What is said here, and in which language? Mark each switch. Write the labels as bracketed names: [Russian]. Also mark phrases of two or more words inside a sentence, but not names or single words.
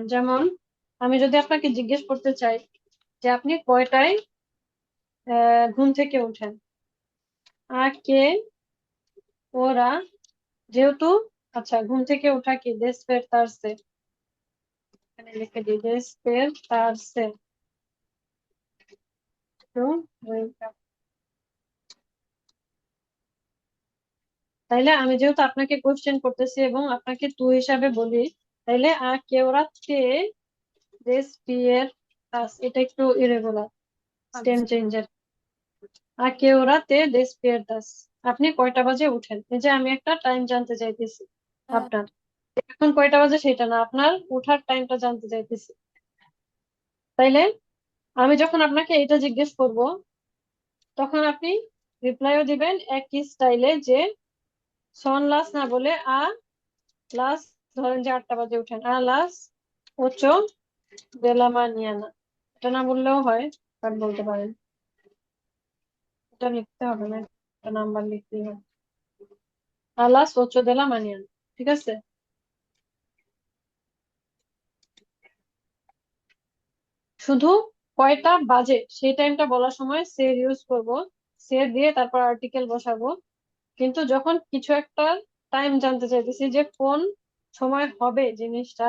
[Bangla] যেমন আমি যদি আপনাকে জিজ্ঞেস করতে চাই যে আপনি কয়টায় ঘুম থেকে ওঠেন, [Spanish] qué hora, [Bangla] যেহেতু, আচ্ছা ঘুম থেকে ওঠা কি despertarse, এখানে লিখে দিই despertarse, [English] to wake up। [Bangla] তাইলে আমি যেহেতু আপনাকে কোশ্চেন করতেছি এবং আপনাকে তুই হিসাবে বলি, তাইলে [Spanish] qué hora te despiertas, [Bangla] এটা একটু ইরেগুলার স্টেম আচ্ছা, চেঞ্জের। [Spanish] qué hora te despiertas, [Bangla] আপনি কয়টা বাজে উঠেন, এই যে আমি একটা টাইম জানতে চাইতেছি হ্যাঁ, আপনার, এখন কয়টা বাজে সেটা না, আপনার উঠার টাইমটা জানতে চাইতেছি। তাইলে আমি যখন আপনাকে এটা জিজ্ঞেস করব, তখন আপনি রিপ্লাইও দিবেন একই স্টাইলে, যে [Spanish] son las [Bangla] না বলে লাস, ধরেন যে 8টা বাজে উঠেন, [Spanish] las 8 de la mañana, [Bangla] এটা না বললেও হয়, বাট বলতে পারেন। এটা লিখতে হবে না, একটা নাম্বার লিখতেই হবে, [Spanish] las 8 de la mañana, [Bangla] ঠিক আছে? শুধু কয়টা বাজে সেই টাইমটা বলার সময় সে ইউজ করব, সে দিয়ে তারপর আর্টিকেল বসাবো। কিন্তু যখন কিছু একটা টাইম জানতে চাইতেছি, যে কোন সময় হবে জিনিসটা